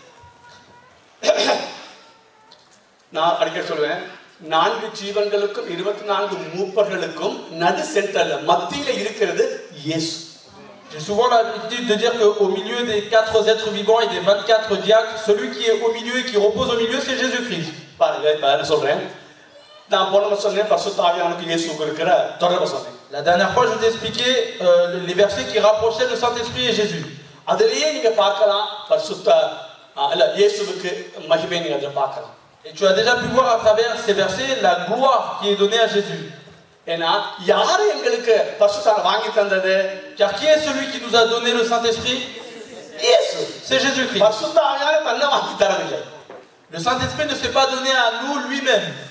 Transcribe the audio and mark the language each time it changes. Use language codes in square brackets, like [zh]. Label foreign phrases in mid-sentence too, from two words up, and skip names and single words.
[ta] நான் அடிக்கடி சொல்லுவேன் 4 ஜீவன்களுக்கும் 24 மூப்பர்களுக்கும் நடு சென்டர்ல மத்தியில இருக்கிறது இயேசு. [fr] J'ai souvent l'habitude de dire qu'au milieu des 4 êtres vivants et des 24 diacres, celui qui est au milieu et qui repose au milieu, c'est Jésus-Christ. [ta] பாருங்க இப்ப நான் சொல்றேன் நான் போன சொன்னேன் பரிசுத்த ஆவியானவருக்கு இயேசுவுக்கு இருக்கிற தொடர்பு சொன்னேன். [fr] La dernière fois je t'ai expliqué les versets qui rapprochaient le Saint-Esprit et Jésus. [ta] அதிலேயே நீங்க பார்க்கலாம் பரிசுத்த இல்ல இயேசுவுக்கு மகிமை நீங்க அத பார்க்கலாம். [fr] Et tu as déjà pu voir à travers ces versets la gloire qui est donnée à Jésus. Car qui est celui qui nous a donné le Saint-Esprit? C'est Jésus-Christ. Le Saint-Esprit ne s'est pas donné à nous lui-même.